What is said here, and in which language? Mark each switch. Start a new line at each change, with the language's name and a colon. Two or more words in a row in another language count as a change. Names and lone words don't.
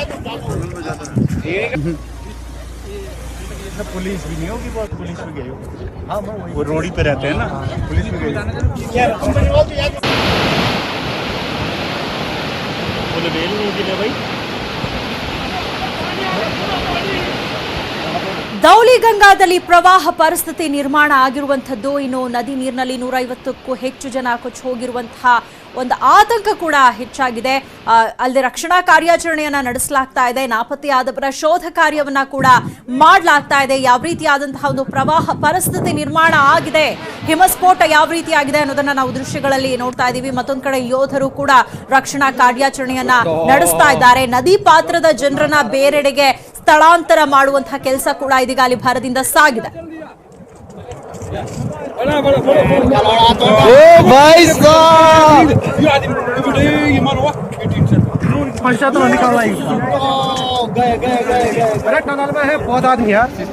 Hindi: पुलिस भी नहीं होगी, बहुत पुलिस भी गई हो। हाँ वो रोड ही पे रहते हैं ना, पुलिस भी गई। बोले बेल नहीं गिरे भाई।
Kannada: ದೌಲಿಗಂಗಾದಲ್ಲಿ ಪ್ರವಾಹ ಪರಿಸ್ಥಿತಿ ನಿರ್ಮಾಣ ಆಗಿರುವಂತದ್ದು. ಇನ್ನು ನದಿ ನೀರಿನಲ್ಲಿ 150ಕ್ಕೂ ಹೆಚ್ಚು ಜನ ಕೊಚ್ಚಿ ಹೋಗಿರುವಂತಹ ಒಂದು ಆತಂಕ ಕೂಡ ಹೆಚ್ಚಾಗಿದೆ. ಅಲ್ಲದೆ ರಕ್ಷಣಾ ಕಾರ್ಯಾಚರಣೆಯನ್ನ ನಡೆಸಲಾಗ್ತಾ ಇದೆ. ನಾಪತ್ತೆಯಾದವರ ಶೋಧ ಕಾರ್ಯವನ್ನ ಕೂಡ ಮಾಡಲಾಗ್ತಾ ಇದೆ. ಯಾವ ರೀತಿಯಾದಂತಹ ಒಂದು ಪ್ರವಾಹ ಪರಿಸ್ಥಿತಿ ನಿರ್ಮಾಣ ಆಗಿದೆ, ಹಿಮಸ್ಫೋಟ ಯಾವ ರೀತಿಯಾಗಿದೆ ಅನ್ನೋದನ್ನ ನಾವು ದೃಶ್ಯಗಳಲ್ಲಿ ನೋಡ್ತಾ ಇದ್ದೀವಿ. ಮತ್ತೊಂದು ಕಡೆ ಯೋಧರು ಕೂಡ ರಕ್ಷಣಾ ಕಾರ್ಯಾಚರಣೆಯನ್ನ ನಡೆಸ್ತಾ ಇದ್ದಾರೆ. ನದಿ ಪಾತ್ರದ ಜನರನ್ನ ಬೇರೆಡೆಗೆ ಸ್ಥಳಾಂತರ ಮಾಡುವಂತಹ ಕೆಲಸ ಕೂಡ ಇದೀಗ ಅಲ್ಲಿ ಭರದಿಂದ ಸಾಗಿದೆ.
Hindi: पंचायत तो निकाला ही बेटा। अरे टनल में है, बहुत आदमी है।